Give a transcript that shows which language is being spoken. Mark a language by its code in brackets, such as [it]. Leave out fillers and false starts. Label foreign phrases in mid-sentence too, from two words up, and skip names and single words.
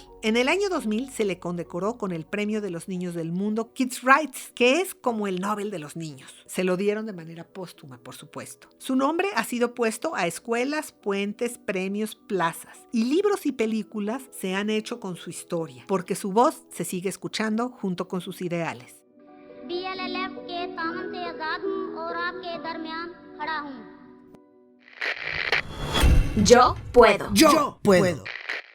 [es] En el año 2000 se le condecoró con el Premio de los Niños del Mundo Kids' Rights, que es como el Nobel de los niños. Se lo dieron de manera póstuma, por supuesto. Su nombre ha sido puesto a escuelas, puentes, premios, plazas, y libros y películas se han hecho con su historia, porque su voz se sigue escuchando junto con sus ideales. [hi] DLLF के तामन से आजाद हूँ और आपके दरमियान खड़ा हूँ. [es] Yo puedo. Yo puedo.